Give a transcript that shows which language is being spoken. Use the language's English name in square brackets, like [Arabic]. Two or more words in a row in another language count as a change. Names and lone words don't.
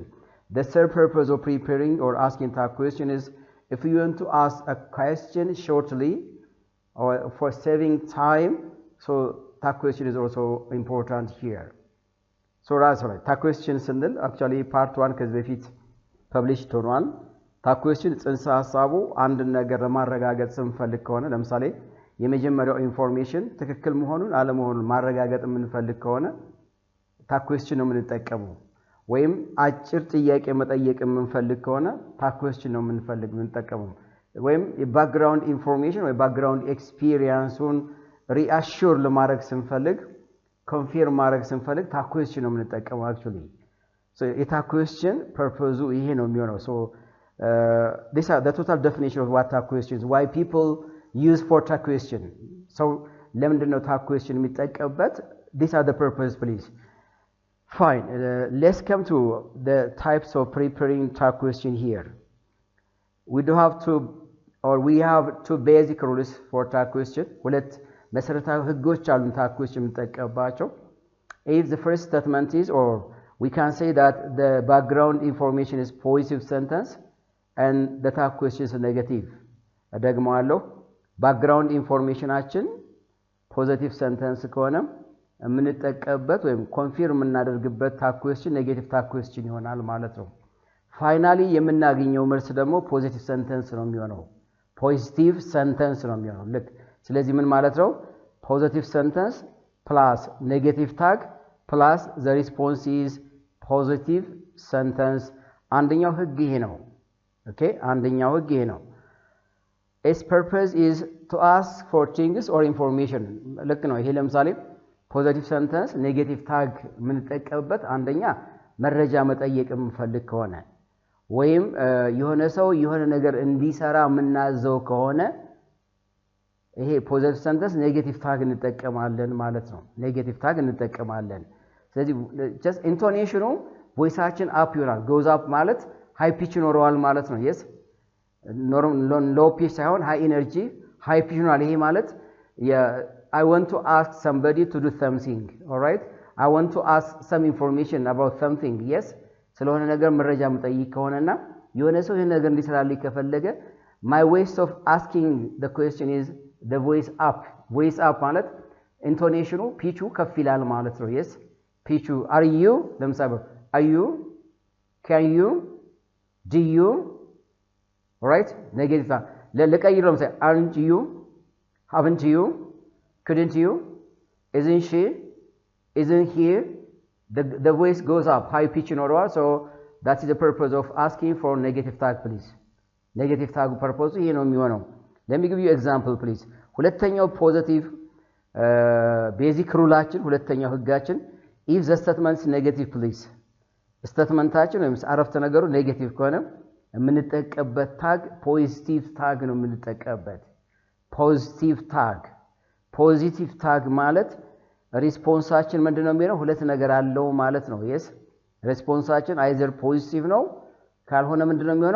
[English] The third purpose of preparing or asking tag question is if you want to ask a question shortly or for saving time, so tag question is also important here. So that's right. Tag question sindel actually part 1 [Amharic] ከዚህ በፊት [English] published ሆኗል። tag question [Amharic] ጽንሰ ሐሳቡ አንድ ነገር ለማረጋገጥ ስንፈልግ ከሆነ ለምሳሌ የመጀመሪያው ኢንፎርሜሽን ትክክል መሆኑን አለመሆኑን ማረጋገጥ የምንፈልግ ከሆነ [English] tag question [Amharic] ነው የምንጠቀመው። ወይም አጭር ጥያቄ መጠየቅ የምንፈልግ ከሆነ [English] tag question [Amharic] ነው የምንጠቀመው። ወይም [English] background information [Amharic] ወይ [English] background experience reassure [Amharic] ለማድረግ ስንፈልግ confirm ማድረግ ስንፈልግ [English] tag question [Amharic] ነው የምንጠቀመው actually. [English] So a tag question purpose [Amharic] ይሄ ነው የሚሆነው. [English] So these are the total definition of what tag questions, why people use for tag question. [Amharic] So ለምንድን ነው [English] tag question [Amharic] የሚጠቀምበት? [English] These are the purpose, please. Fine. Let's come to the types of preparing tag question here. We have two basic rules for tag question. [Amharic] ሁለት መሰረታዊ ህጎች አሉን [English] tag question [Amharic] የምንጠቀምባቸው. [English] If the first statement is, or we can say that the background information is positive sentence and the tag question is negative. [Amharic] ደግሞአለሁ [English] background informationአችን positive sentence [Amharic] ከሆነ የምንጠቀምበት ወይም confirm የምናደርግበት [English] tag question negative tag question [Amharic] ይሆናል ማለት ነው። ፋይናሊ የምናገኘው መልስ ደግሞ [English] positive sentence [Amharic] ነው የሚሆነው። [English] positive sentence [Amharic] ነው የሚሆነው። ልክ ስለዚህ ምን ማለት ነው? [English] positive sentence plus negative tag plus the response is positive sentence. [Amharic] አንደኛው ህግ ይሄ ነው። [English] Okay, [Amharic] አንደኛው ህግ ይሄ ነው። [English] Its purpose is to ask for things or information. [Amharic] ልክ ነው። ይሄ ለምሳሌ [English] positive sentence negative tag [Amharic] የምንጠቀምበት አንደኛ መረጃ መጠየቅ የምንፈልግ ከሆነ ወይም የሆነ ሰው የሆነ ነገር እንዲሰራ የምናዘው ከሆነ ይሄ positive sentence [English] negative tag [Amharic] እንጠቀማለን ማለት ነው። [English] negative tag [Amharic] እንጠቀማለን። ስለዚህ [English] just intonation voiceአችን up [Amharic] ይሆናል። [English] goes up [Amharic] ማለት [English] high pitch [Amharic] ይኖረዋል ማለት ነው። yes [English] low pitch ሳይሆን high energy high pitch [Amharic] ይሆናል። ይሄ ማለት [English] I want to ask somebody to do something. All right, I want to ask some information about something. Yes, [Amharic] ስለሆነ ነገር መረጃ መጠይቅ ከሆነና የሆነ ሰው ይሄን ነገር እንዲሰራልኝ ከፈለገ [English] my ways of asking the question is the voice up. voice up ማለት intonation pitch [Amharic] ከፍ ይላል ማለት ነው። [English] yes, pitch are you ለምሳሌ are you, can you, do you, all right, negative [Amharic] ለቀይሮ ለምሳሌ [English] aren't you, haven't you, couldn't you, isn't she, isn't he, the voice goes up, high pitch ይኖረዋል. so that is the purpose of asking for negative tag, please. negative tag purpose [Amharic] ይሄ ነው የሚሆነው. [English] let me give you example, please. ሁለተኛው positive basic ruleአችን [Amharic] ሁለተኛው ህጋችን [English] if the statement is negative, please. [Amharic] statementአችን ወይም አረፍተ ነገሩ ኔጌቲቭ ከሆነ የምንጠቀምበት ታግ [English] positive tag [Amharic] ነው የምንጠቀምበት። [English] positive tag positive tag [Amharic] ማለት ሪስፖንሳችን ምንድነው የሚሆነው? ሁለት ነገር አለው ማለት ነው። yes, ሪስፖንሳችን [English] either positive [Amharic] ነው ካልሆነ ምንድነው የሚሆነው?